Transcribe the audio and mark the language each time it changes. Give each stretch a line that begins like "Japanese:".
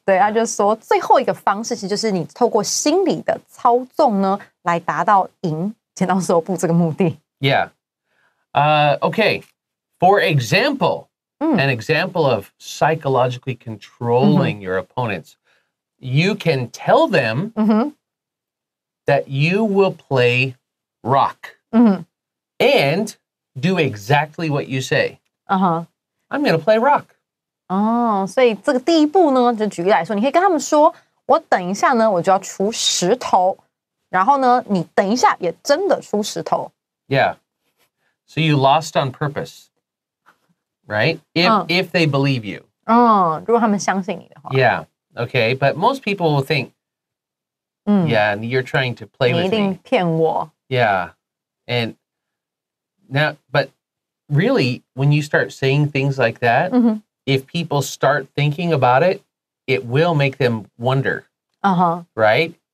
Chinese: 对，他就说最后一个方式其实就是你透过心理的操纵呢，来达到赢剪刀石头布这个目的。
English: Yeah. Okay. For example, an example of psychologically controlling your opponents, you can tell them that you will play rock and do exactly what you say. I'm going to play rock.
Chinese: 所以这个第一步呢，就举例来说，你可以跟他们说，我等一下呢，我就要出石头，然后呢，你等一下也真的出石头。
English: Yeah. So you lost on purpose, right? If they believe you.
Chinese: 如果他们相信你的话。
English: Yeah. Okay. But most people will think, yeah, you're trying to play with me.
Chinese: 你一定骗我。
English: Yeah. And now, but really, when you start saying things like that, if people start thinking about it, it will make them wonder. Right?